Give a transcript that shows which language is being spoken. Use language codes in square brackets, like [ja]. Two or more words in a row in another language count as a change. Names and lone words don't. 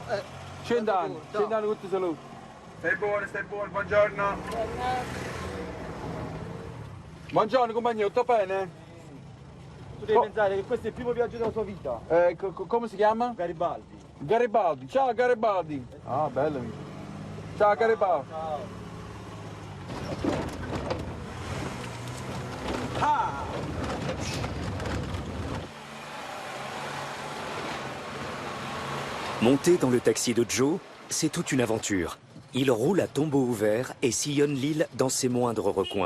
[it] 100 anni, 100 anni con ti saluto. Stai buono, buongiorno. Buongiorno compagno, tutto bene? Tu devi pensare che questo è il primo viaggio della sua vita. Come si chiama? Garibaldi. Garibaldi, ciao Garibaldi. Ah, bello. Ciao Garibaldi. Ciao. Ah! [fr] Monter dans le taxi de Joe, c'est toute une aventure. Il roule à tombeau ouvert et sillonne l'île dans ses moindres recoins.